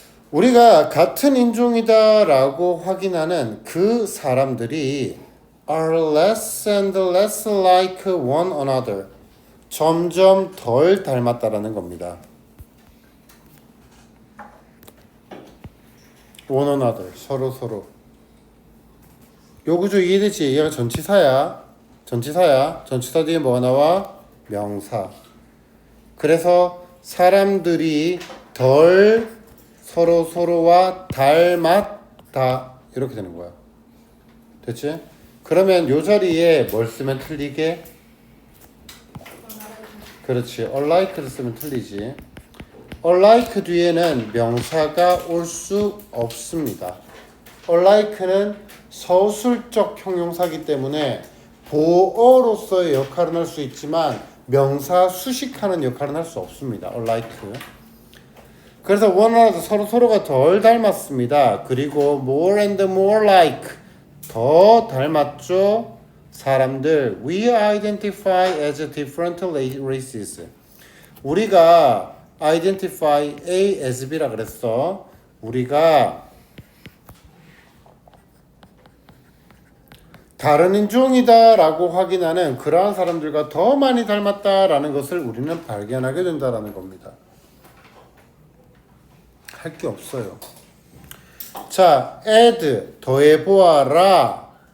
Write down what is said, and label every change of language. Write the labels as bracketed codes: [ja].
[ko] 우리가 같은 인종이다라고 확인하는 그 사람들이 [en] are less and less like one another. [ko] 점점 덜 닮았다라는 겁니다. [en] one another, [ko] 서로. 요 구조 이해되지? 얘가 전치사야. 전치사 뒤에 뭐가 나와? 명사. 그래서 사람들이 덜 서로와 닮았다 이렇게 되는 거야. 됐지? 그러면 요 자리에 뭘 쓰면 틀리게? 그렇지. alike를 쓰면 틀리지. alike 뒤에는 명사가 올 수 없습니다. alike는 서술적 형용사이기 때문에 보어로서의 역할은 할 수 있지만 명사 수식하는 역할은 할 수 없습니다. [en] alike. [ko] 그래서 [en] one another, [ko] 서로가 덜 닮았습니다. 그리고 [en] more and more like, [ko] 더 닮았죠. [en] 사람들, we identify as different races. [ko] 우리가 [en] identify A as B라 [ko] 그랬어. 우리가 다른 인종이다라고 확인하는 그러한 사람들과 더 많이 닮았다라는 것을 우리는 발견하게 된다라는 겁니다. 할 게 없어요. 자, add, 더해보아라.